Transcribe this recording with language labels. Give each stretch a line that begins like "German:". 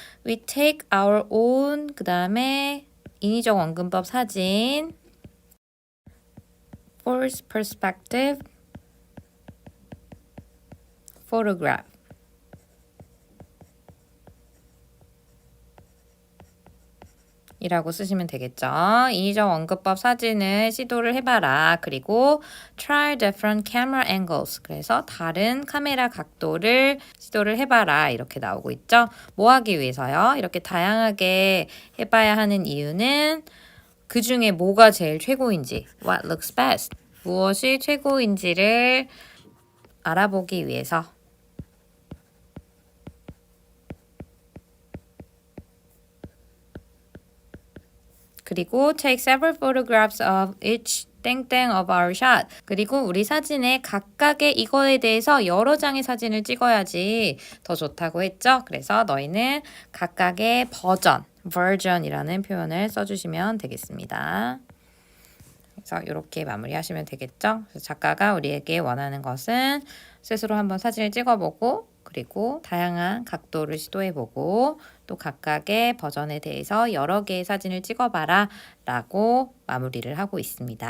English: we take our own
Korean: 그 다음에 인위적 원근법 사진
English: false perspective photograph
Korean: 이라고 쓰시면 되겠죠. 인위적 원근법 사진을 시도를 해봐라. 그리고
English: try different camera angles.
Korean: 그래서 다른 카메라 각도를 시도를 해봐라. 이렇게 나오고 있죠. 뭐 하기 위해서요? 이렇게 다양하게 해봐야 하는 이유는 그 중에 뭐가 제일 최고인지
English: what looks best.
Korean: 무엇이 최고인지를 알아보기 위해서 그리고
English: take several photographs of each 땡땡 of our shot.
Korean: 그리고 우리 사진의 각각의 이거에 대해서 여러 장의 사진을 찍어야지 더 좋다고 했죠. 그래서 너희는 각각의 버전, version이라는 표현을 써주시면 되겠습니다. 그래서 이렇게 마무리하시면 되겠죠. 그래서 작가가 우리에게 원하는 것은 스스로 한번 사진을 찍어보고 그리고 다양한 각도를 시도해보고 또 각각의 버전에 대해서 여러 개의 사진을 찍어봐라 라고 마무리를 하고 있습니다.